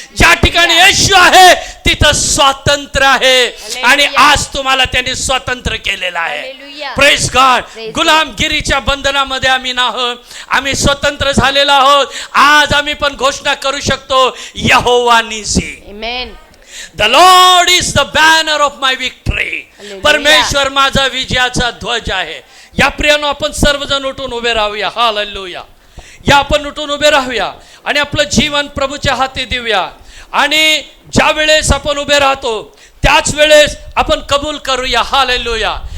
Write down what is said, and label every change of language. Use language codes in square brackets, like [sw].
[mr] ज्या ठिकाणी येशू आहे तिथं स्वातंत्र्य आहे. आणि आज तुम्हाला त्यांनी स्वतंत्र केलेलं आहे. Hallelujah. [en] Praise God. Praise [mr] गुलामगिरीच्या बंधनामध्ये आम्ही नाहोत, आम्ही स्वतंत्र झालेलो आहोत. आज आम्ही पण घोषणा करू शकतो, यहोवा निसी. आमेन. [en] The Lord is the banner of my victory. Hallelujah. [mr] परमेश्वर माझा विजयाचा ध्वज आहे. या प्रियानो आपण सर्वजण उठून उभे राहूया. हालेलुया. या आपण उठून उभे राहूया आणि आपलं जीवन प्रभूच्या हाती देऊया. आणि ज्या वेळेस आपण उभे राहतो त्याच वेळेस आपण कबूल करूया. हालेलुया.